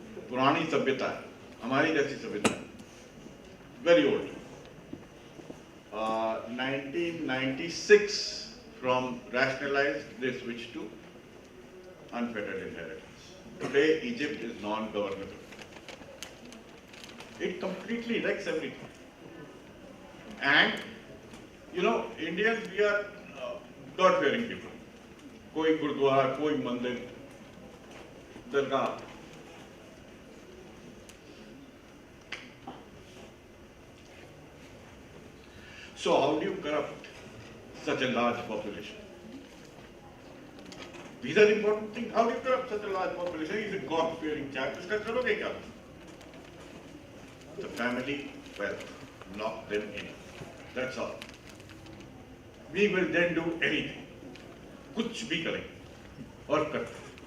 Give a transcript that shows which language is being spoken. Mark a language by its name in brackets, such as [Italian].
[Hindi] पुरानी सभ्यता है, हमारी जैसी सभ्यता है, [English] very old. 1996, from rationalized, they switched to unfettered inheritance. Today, Egypt is non-governmental. It completely wrecks everything. And, you know, Indians, we are God-fearing people. [Hindi] कोई गुरुद्वारा, कोई मंदिर, दरगाह. [English] So how do you corrupt such a large population? These are important things. How do you corrupt such a large population? He's a God-fearing chap. [Hindi] Iska karoge kya? [English] The family wealth, lock them in. That's all. We will then do anything. [Hindi] कुछ भी करेंगे और करते हैं.